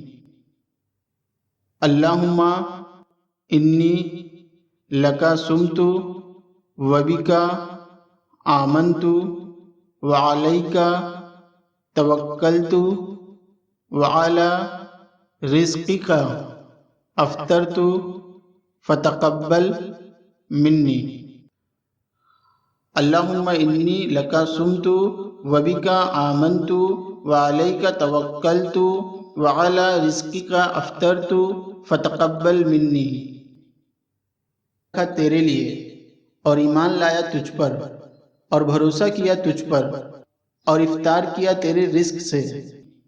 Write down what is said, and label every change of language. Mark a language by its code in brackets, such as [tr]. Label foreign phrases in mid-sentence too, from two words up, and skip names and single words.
[ar] اللہم انی لکا سمتو وبکا آمنتو وعلیکا توکلتو وعلی رزقک افطرتو فتقبل منی۔ اللہم انی لکا سمتو وبکا آمنتو وعلیکا توکلتو وعلی رزقک افطرتو فتقبل منی۔ [ur] تیرے لیے اور ایمان لایا تجھ پر اور بھروسہ کیا تجھ پر اور افطار کیا تیرے رزق سے۔